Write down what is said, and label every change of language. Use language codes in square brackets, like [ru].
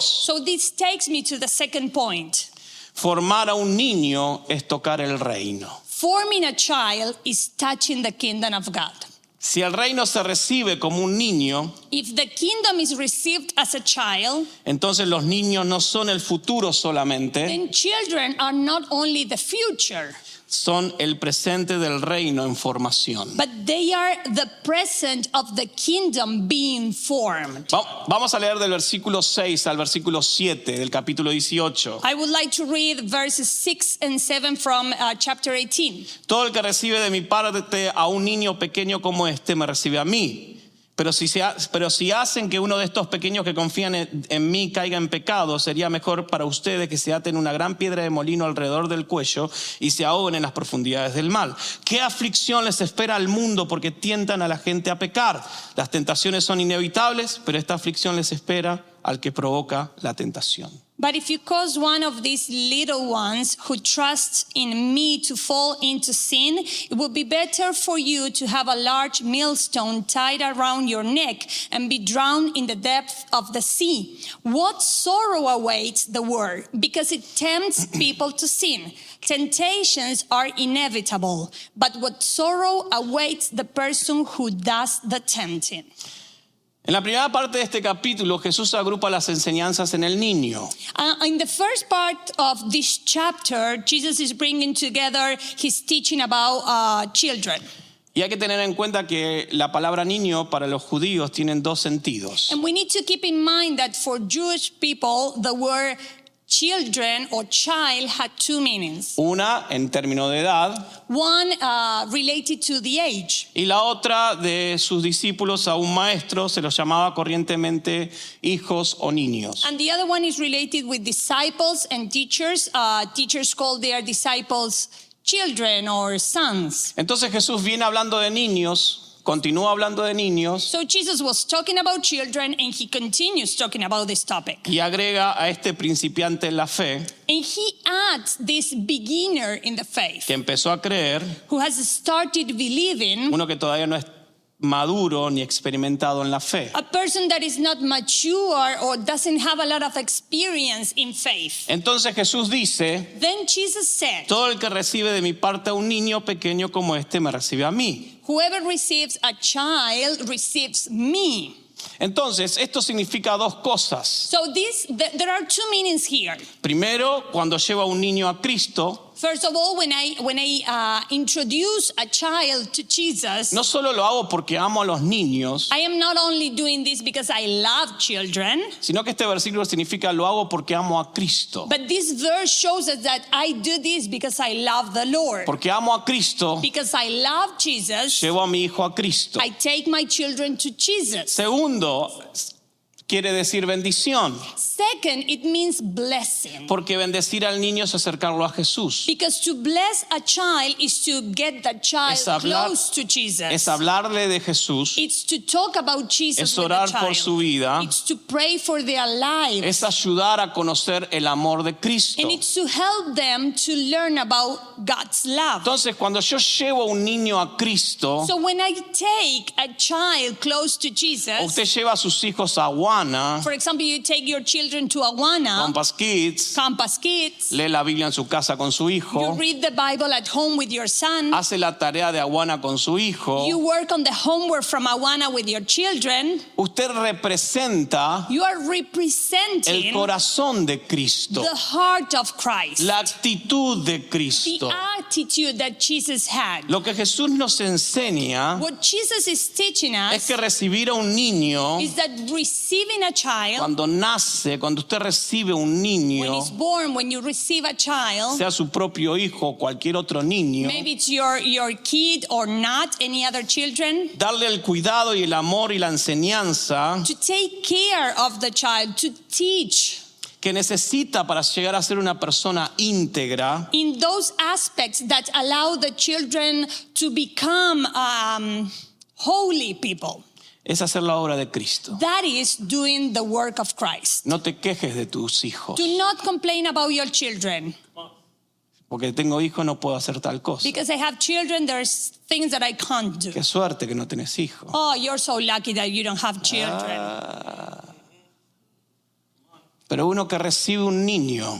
[en] So this takes me to the second point. [es] Formar a un niño es tocar el reino. [en] Forming a child is touching the kingdom of God. [es] Si el reino se recibe como un niño, [en] If the kingdom is received as a child, [es] entonces los niños no son el futuro solamente, [en] then children are not only the future, [es] son el presente del reino en formación. [en] but they are the present of the kingdom being formed. [es] Vamos a leer del versículo 6 al versículo 7 del capítulo 18. [en] I would like to read verses 6 and 7 from chapter 18. [es] Todo el que recibe de mi parte a un niño pequeño como este me recibe a mí. Pero si hacen que uno de estos pequeños que confían en mí caiga en pecado, sería mejor para ustedes que se aten una gran piedra de molino alrededor del cuello y se ahoguen en las profundidades del mal. ¿Qué aflicción les espera al mundo porque tientan a la gente a pecar? Las tentaciones son inevitables, pero esta aflicción les espera al que provoca la tentación. [en] But if you cause one of these little ones who trusts in me to fall into sin, it would be better for you to have a large millstone tied around your neck and be drowned in the depth of the sea. What sorrow awaits the world because it tempts people to sin. Temptations are inevitable, but what sorrow awaits the person who does the tempting. [es] En la primera parte de este capítulo, Jesús agrupa las enseñanzas en el niño. [en] In the first part of this chapter, Jesus is bringing together his teaching about children. [es] Y hay que tener en cuenta que la palabra niño para los judíos tienen dos sentidos. [en] And we need to keep in mind that for Jewish people, the word children or child had two meanings. [es] Una en términos de edad [en] One related to the age, [es] y la otra de sus discípulos a un maestro se los llamaba corrientemente hijos o niños. [en] and the other one is related with disciples and teachers. Teachers call their disciples children or sons. [es] Entonces Jesús viene hablando de niños, continúa hablando de niños [en] So Jesus was talking about children and he continues talking about this topic. [es] y agrega a este principiante en la fe [en] And he adds this beginner in the faith [es] que empezó a creer, [en] who has started believing, [es] uno que todavía no es maduro ni experimentado en la fe. [en] a person that is not mature or doesn't have a lot of experience in faith. [es] Entonces Jesús dice, [en] Then Jesus said, [es] todo el que recibe de mi parte a un niño pequeño como este me recibe a mí. [en] whoever receives a child receives me. [es] Entonces, esto significa dos cosas. [en] So there are two meanings here. [es] Primero, cuando lleva a un niño a Cristo, [en] First of all, when I introduce a child to Jesus, [es] no solo lo hago porque amo a los niños, [en] I am not only doing this because I love children, [es] sino que este versículo significa lo hago porque amo a Cristo. [en] but this verse shows us that I do this because I love the Lord. [es] Porque amo a Cristo, [en] Because I love Jesus, [es] llevo a mi hijo a Cristo. [en] I take my children to Jesus. [es] Segundo, quiere decir bendición, [en] Second, it means blessing. [es] porque bendecir al niño es acercarlo a Jesús. [en] Because to bless a child is to get the child [es] Es hablar- [en] close to Jesus. [es] Es hablarle de Jesús, [en] It's to talk about Jesus [es] es [en] with the [es] orar [en] child. [es] por su vida, [en] It's to pray for their lives. [es] es ayudar a conocer el amor de Cristo. [en] And it's to help them to learn about God's love. [es] Entonces, cuando yo llevo a un niño a Cristo, [en] So when I take a child close to [es] o [en] Jesus, [es] usted lleva a sus hijos a Awana, [en] for example, you take your children to Awana, [es] Compass Kids, [en] Campus Kids, [es] lee la Biblia en su casa con su [en] you [es] hijo, [en] read the Bible at home with your son, [es] hace la tarea de Awana con su hijo, [en] you work on the homework from Awana with your children, [es] usted representa [en] you are [es] el [en] representing [es] corazón de Cristo, [en] the heart of Christ, [es] la actitud de [en] the [es] Cristo. [en] attitude that Jesus had. [es] Lo que Jesús nos enseña [en] What Jesus is teaching [es] es [en] us [es] que recibir a un niño, [en] is that receiving a child, [es] cuando nace, cuando usted recibe un [en] when [es] niño, [en] he's born, when you receive a child, [es] sea su propio hijo o cualquier otro niño, [en] maybe it's your kid or not, any other children, [es] darle el cuidado y el amor y la enseñanza [en] to take care of the child, to teach [es] que necesita para llegar a ser una persona íntegra, [en] in those aspects that allow the children to become holy people. [es] es hacer la obra de Cristo. [en] That is doing the work of Christ. [es] No te quejes de tus hijos. [en] Do not complain about your children. [es] Porque tengo hijos, no puedo hacer tal cosa. [en] Because I have children, there's things that I can't do. [es] Qué suerte que no tenés hijos. [en] Oh, you're so lucky that you don't have children. [es] Pero uno que recibe un niño,